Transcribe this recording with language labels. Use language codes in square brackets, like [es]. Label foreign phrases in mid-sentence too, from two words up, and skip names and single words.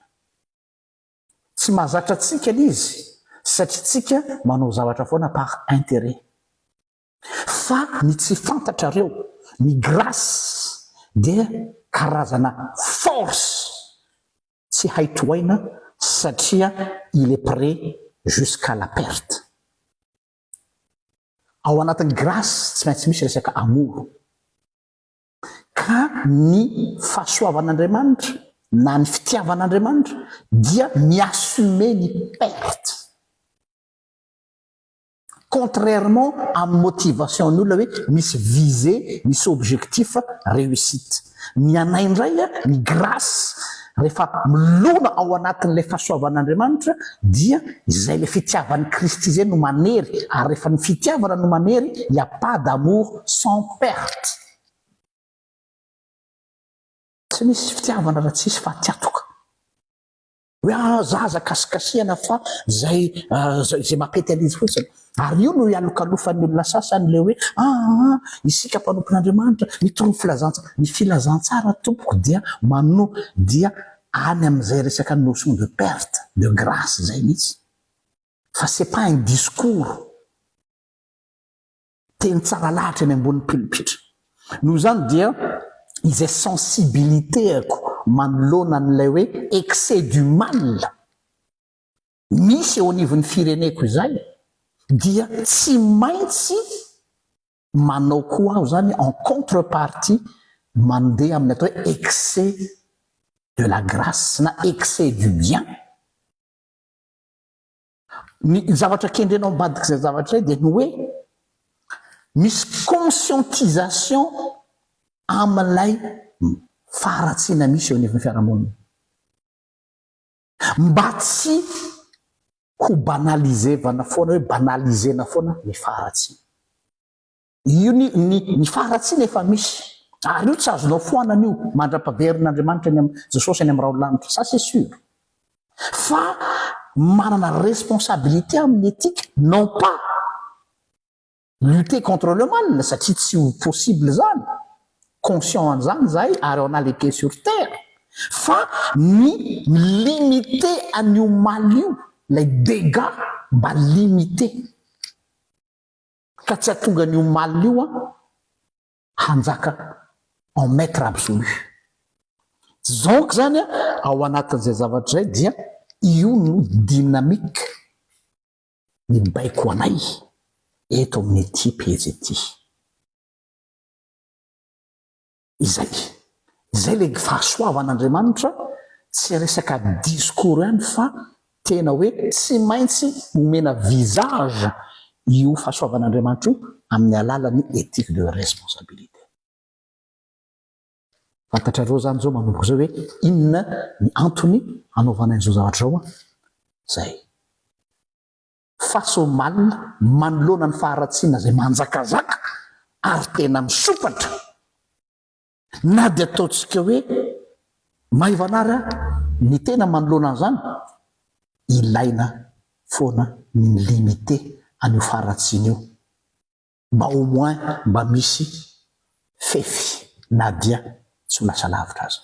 [mg] Tsy mahazatra tsika izy satria tsika manao zavatra foana [fr] par intérêt. [mg] Fa ny tsy fantatrareo, ny grâce dia karazana force tsy haitohaina satria [fr] il est prêt jusqu'à la perte. [mg] Ao anatin'ny grâce tsy maintsy misy resaka amour. Ka ny fahasoavan'Andriamanitra na ny fitiavan'Andriamanitra dia miassumer ny perte. [fr] Contrairement à motivation [mg] ny olona hoe misy [fr] visée, misy objectif réussite. [mg] Ny anay indray ny grâce rehefa milona ao anatin'ilay fahasoavan'Andriamanitra dia izay le fitiavan'ny Kristy zay no manery, ary rehefa ny fitiavana no manery, [fr] il n'y a pas d'amour sans perte. [mg] Tsy misy fitiavana raha tsisy fahatiatoka. Hoe zaza kasikasiana fa zay mampety an'izy fotsiny. Ary io no ialokalofan'ny olona sasany le hoe isika mpanompon'Andriamanitra mitoro ny filazantsara tompoko dia dia any amin'izay resaka [fr] notion de perte de grâce [mg] zay mihitsy. Fa [fr] c'est pas un discours [mg] teny tsara lahatra eny ambony pilipitra. Noho zany dia izay sensibilité ako manoloana an'ilay hoe [fr] excès du mal [mg] misy eo anivon'ny fireneko izay, dia tsy maintsy manao koa aho zany [fr] en contrepartie [mg] mandeha amin'ny atao hoe [fr] excès de la grâce [mg] na [fr] excès du bien. [mg] Ny zavatra kendrenao ambadika izay zavatra dia ny hoe misy conscientisation amin'ilay faharatsiana misy eo anivon'ny fiarahamonina. Mba tsy ho banalisevana foana, hoe banalisena foana ny faharatsiana. Io ny faharatsiana efa misy. Ary io tsy azonao foanana io mandra-paverin'Andriamanitra Jesosy any amin'ny raolanitra. [fr] Ça c'est sûr. [mg] fa manana [fr] responsabilité amin'ny éthique, non pas lutter contre le mal, [mg] satria tsy possible zany, conscient an'izany zahay ary [fr] on a les pieds sur terre, [mg] fa ny limité an'io mal io, lay dégâts mba limité ka tsy atonga an'io mal io hanjaka [fr] en maître absolu. [mg] Donc zany ao anatin'izay zavatra zay dia io no dynamique mibaiko anay eto amin'ny ty pejy ety. Izay le fahasoavan'Andriamanitra tsy resaka discours ihany fa tena hoe tsy maintsy nomena visage io fahasoavan'Andriamanitra io amin'ny alalan'ny [fr] éthique de responsabilité. [mg] Fantatrareo zany zao manomboka zao hoe inona ny antony anaovana an'izao zavatra zao zay. [fr] Face au mal, [mg] manoloana ny faharatsiana zay manjakazaka ary tena misopatra, na dia ataontsika hoe maivanara ny tena manoloana an'izany, ilaina foana ny limité an'io faharatsiana io mba [fr] au moins [mg] mba misy fefy na dia tsy ho lasa lavitra azy.